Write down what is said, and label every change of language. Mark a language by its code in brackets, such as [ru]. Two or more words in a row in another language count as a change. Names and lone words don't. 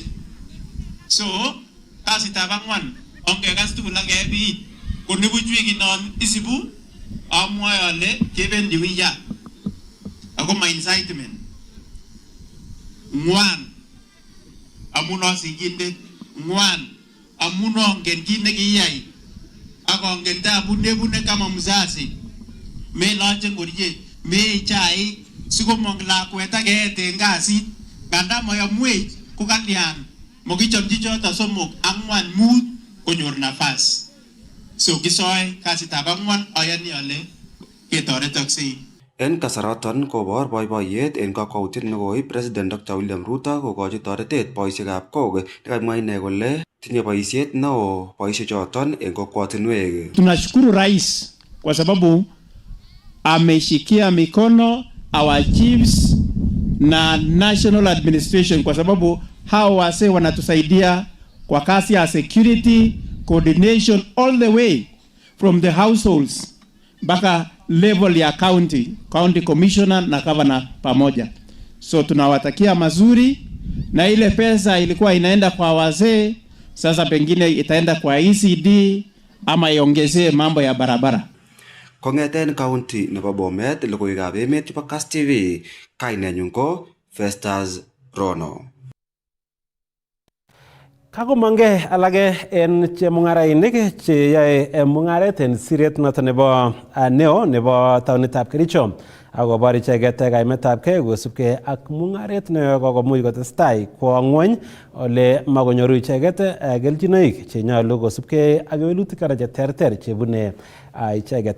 [kln] So, kasitab ang'wan ongekas tugul ak kebiit ko nibuch wikinon isibu amwoe ale kebendi wiya ako ma incitement ng'wan amun osingindet, ng'wan amun ongen kit nekiyai ak ongen tabut nebune [sw] kama mzazi, [kln] meloche ngoriet, mee chaik sikomong lakwet ak keet en kasit nganda mayamwech ko kalyan mokichomchi choto somok ang'wan mut konyor nafas. So kisoe kasitab ang'wan ayani ale ketoretoksei. En kasaroton kobor boiboiyet en kakwautiet nekoib President Dr. William Ruto kokochi toretet boisiekab kok nekamwa ine kole tinye boisiet neo boisiechoton en kokwatinwek. [sw] Tunashukuru rais kwa sababu ameshikia mikono [en] our chiefs [sw] na [en] national administration [sw] kwa sababu hao wase wanatusaidia kwa kazi ya [en] security coordination all the way from the households [sw] mpaka level ya [en] county commissioner [sw] na governor pamoja. So tunawatakia mazuri, na ile pesa ilikuwa inaenda kwa wazee, sasa pengine itaenda kwa ECD ama iongezee mambo ya barabara. [kln] Kongeten county nebo Bomet logoiwekab emet chebo Kass TV, kainenyu ko Festus Rono. Kakomange alage en chemung'arainik cheyoe mung'aret en siret noton nebo neo nebo taonitab Kericho akobor icheket kaimetabgei kosubkei ak mung'aret nekokomuch kotestai kwo ng'wony ole makonyoru icheket kelchinoik chenyolu kosubkei ak kewelutik kora cheterter chebune icheket.